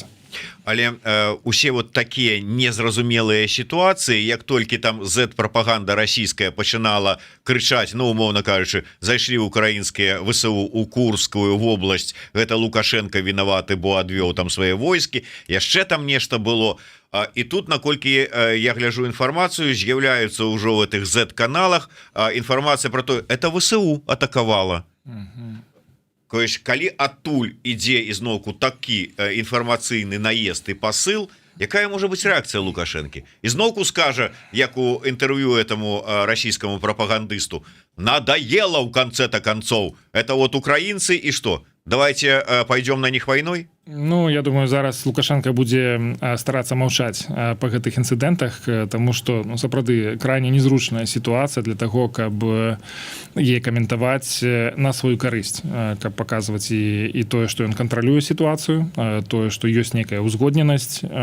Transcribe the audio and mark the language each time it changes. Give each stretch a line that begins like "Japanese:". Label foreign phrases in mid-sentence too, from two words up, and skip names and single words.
Belarusian: Але усе вот такія незразумелыя сітуацыі, як толькі там Z-прапаганда расійская пачынала крычаць, ну, умоўна кажучы, зайшлі украінскія ВСУ у Курскую вобласць, гэта Лукашенко вінаваты, бо адвёў там свае войскі, яшчэ там нешта было. і тут наколькі я гляжу інфармацыю, з'яўляюцца ўжо
Russian: в этих Z-каналах
Belarusian: інфармацыя
Russian: про то, это
Belarusian: ВСУ атакавала. Калі адтуль ідзе ізноўку такі інфармацыйны наезд і пасыл, якая можа быць рэакцыя Лукашэнкі? Ізноўку скажа, як у інтэрв'ю этому расійскаму прапагандысту:
Russian: надоело в конце-то концов, это вот украинцы и что? Давайте пойдем на них войной?
Belarusian: Ну, я думаю, зараз Лукашенко будзе старацца маўчаць па гэтых інцыдэнтах, таму што, ну, сапраўды крайне незручная сітуацыя для таго, каб е каментаваць на сваю карысць, каб паказваць і тое, што ён кантралюе сітуацыю, тое, што ёсць некая ўзгодненасць.